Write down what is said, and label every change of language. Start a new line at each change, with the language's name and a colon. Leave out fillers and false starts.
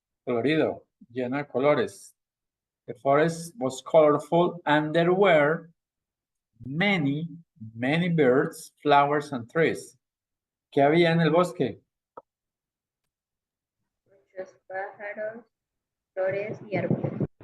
Spanish: Colorido, lleno de colores.
English: The forest was colorful and there were many birds, flowers, and trees.
Spanish: ¿Qué había en el bosque? Muchos pájaros, flores y árboles.